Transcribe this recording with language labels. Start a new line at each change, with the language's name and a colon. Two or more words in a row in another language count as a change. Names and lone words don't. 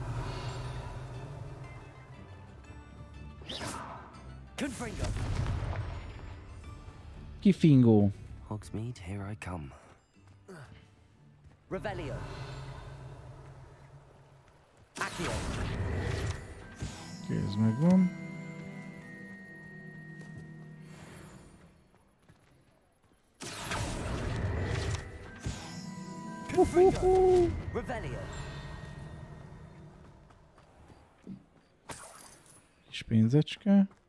Hungarian: Ki fingó?
English: Hogsmeade, here I come.
Hungarian: Revelio. Accio. Kéz megvan. Revelio. Kis pénzecske.